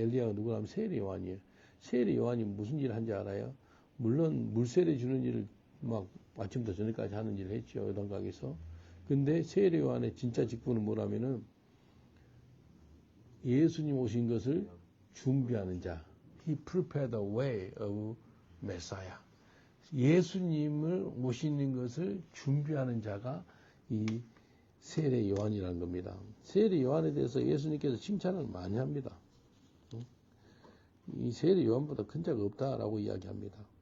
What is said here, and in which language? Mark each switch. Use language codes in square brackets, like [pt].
[ko] 엘리야가 누구라면 세례 요한이에요. 세례 요한이 무슨 일을 한지 알아요? 물론 물세례 주는 일을 막 아침부터 저녁까지 하는 일을 했죠. 요단강에서. 근데 세례 요한의 진짜 직분은 뭐라면은 예수님 오신 것을 준비하는 자. [en] He prepared the way of Messiah. [ko] 예수님을 오시는 것을 준비하는 자가 이 세례 요한이라는 겁니다. 세례 요한에 대해서 예수님께서 칭찬을 많이 합니다. 이 세례 요한보다 큰 자가 없다라고 이야기합니다.